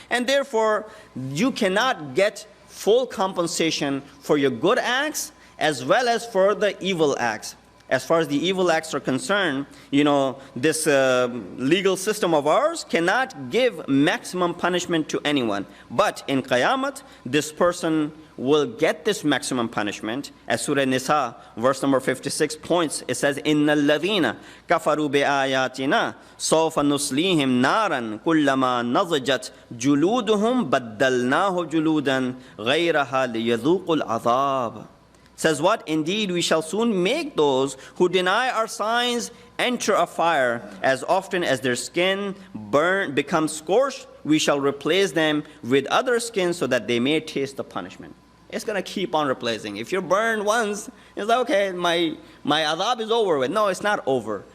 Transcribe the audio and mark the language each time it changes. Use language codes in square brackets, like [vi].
[en] And therefore, you cannot get full compensation for your good acts as well as for the evil acts. As far as the evil acts are concerned, this legal system of ours cannot give maximum punishment to anyone. But in Qiyamah, this person will get this maximum punishment. As Surah Nisa, verse number 56 points, it says, [ar] إِنَّ الَّذِينَ كَفَرُوا بِآيَاتِنَا سَوْفَ نُصْلِيهِمْ نَارًا كُلَّمَا نَضَجَتْ جُلُودُهُمْ بَدَّلْنَاهُ جُلُودًا غَيْرَهَا لِيَذُوقُوا الْعَذَابَ. [en] Says what? Indeed, we shall soon make those who deny our signs enter a fire. As often as their skin becomes scorched, we shall replace them with other skins so that they may taste the punishment. It's going to keep on replacing. If you're burned once, it's like, okay, my adhab is over with. No, it's not over.